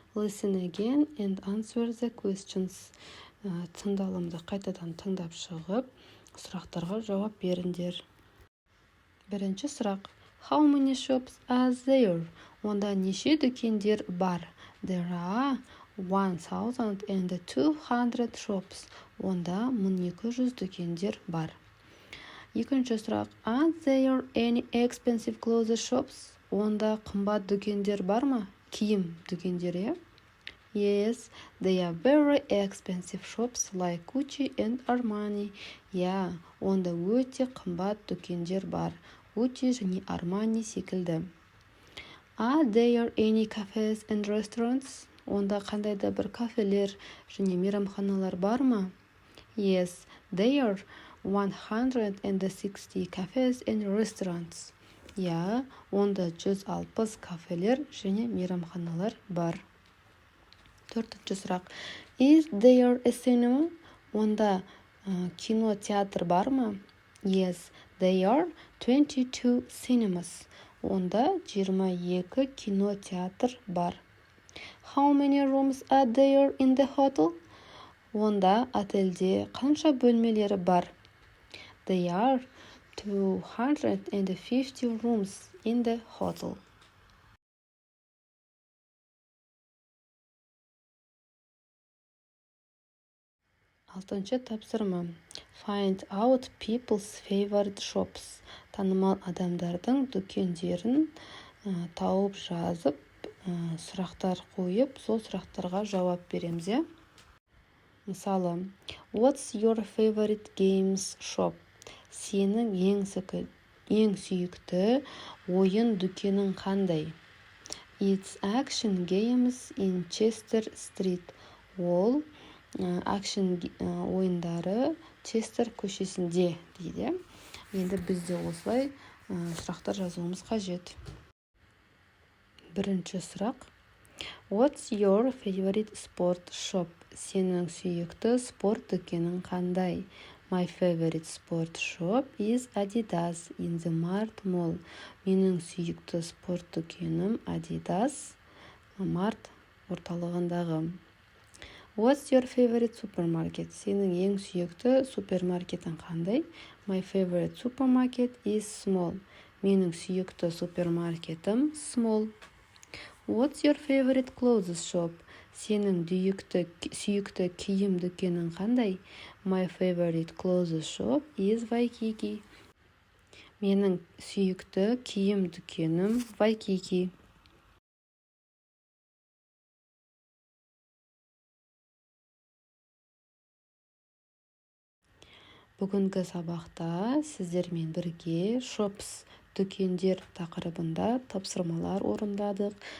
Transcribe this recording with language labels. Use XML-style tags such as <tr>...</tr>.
<en>Listen again and answer the questions.</en> <kk>Тыңдалымды қайтадан тыңдап шығып, сұрақтарға жауап беріңдер. Бірінші сұрақ.</kk> <en>How many shops are there?</en> <kk>Онда неше дүкендер бар?</kk> <en>There are 1,200 shops.</en> <kk>Онда 1200 дүкендер бар. Екінші сұрақ.</kk> <en>Are there any expensive clothes shops?</en> <kk>Онда қымбат дүкендер бар ма? Киім дүкендері.</kk> <en>Yes, they are very expensive shops like Gucci and Armani.</en> <kk>Онда өте қымбат дүкендер бар. Gucci және Armani секілді.</kk> <en>Are there any cafes and restaurants?</en> <kk>Онда қандай да бір кафелер және мейрамханалар бар ма?</kk> <en>Yes, there are 160 cafes and restaurants.</en> <kk>Онда 160 кафелер және мейрамханалар бар. Төртінші сұрақ.</kk> <en>Is there a cinema?</en> <kk>Онда кинотеатр бар ма?</kk> <en>Yes, there are 22 cinemas.</en> <kk>Онда 22 кинотеатр бар.</kk> <en>How many rooms are there in the hotel?</en> <kk>Онда отельде қанша бөлмелері бар?</kk> <en>There are 250 rooms in the hotel.</en> <kk>Алтыншы тапсырма.</kk> <en>Find out people's favorite shops.</en> <kk>Танымал адамдардың дүкендерін тауып жазып, сұрақтар қойып, сол сұрақтарға жауап береміз.</kk> <en>Мысалы, what's your favorite games shop?</en> <kk>Сенің ең сүйікті ойын дүкенің қандай?</kk> <en>It's Action Games in Chester Street.</en> <kk>Ол Action ойындары Честер көшесінде дейді. Енді бізде осылай сұрақтар жазуымыз қажет. Бірінші сұрақ.</kk> <en>What's your favorite sport shop?</en> <kk>Сенің сүйікті спорт дүкенің қандай?</kk> <en>My favorite sport shop is Adidas in the Mart Mall.</en> <kk>Менің сүйікті спорт дүкенім Adidas Mart орталығындағы.</kk> <en>What's your favorite supermarket?</en> <kk>Сенің ең сүйікті супермаркетің қандай?</kk> <en>My favorite supermarket is small.</en> <kk>Менің сүйікті супермаркетім small.</kk> <en>What's your favorite clothes shop?</en> <kk>Сенің сүйікті киім дүкенің қандай?</kk> <en>My favorite clothes shop is Waikiki.</en> <kk>Менің сүйікті киім дүкенім Waikiki. Бүгінгі сабақта сіздермен бірге shops, дүкендер тақырыбында тапсырмалар орындадық.</kk>